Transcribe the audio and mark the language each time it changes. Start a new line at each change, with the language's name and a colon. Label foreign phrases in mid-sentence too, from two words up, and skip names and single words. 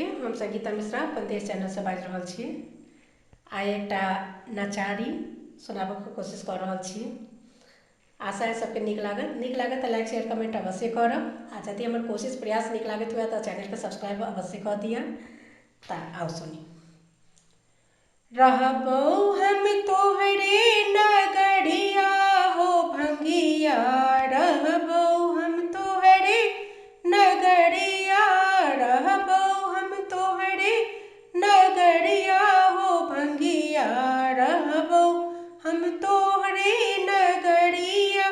Maithili: हम संगीता मिश्रा पंदेश चैनल से बाजि रहल छी। आइ एकटा नचारी सुनाबऽके कोशिश कऽ रहल छी। आशा है सबके नीक लागत तऽ लाइक शेयर कमेंट अवश्य करब। आ यदि हमर कोशिश प्रयास नीक लागत हुए तऽ चैनल के सब्सक्राइब अवश्य कऽ दिअ। तऽ आओ सुनी। रहबौ हम तोहरे नगरिया हो भंगिया, रहबौ हम तोहरे नगरिया, रहबौ हम तोहरे नगरिया हो भंगिया, रहबौ हम तोहरे नगरिया।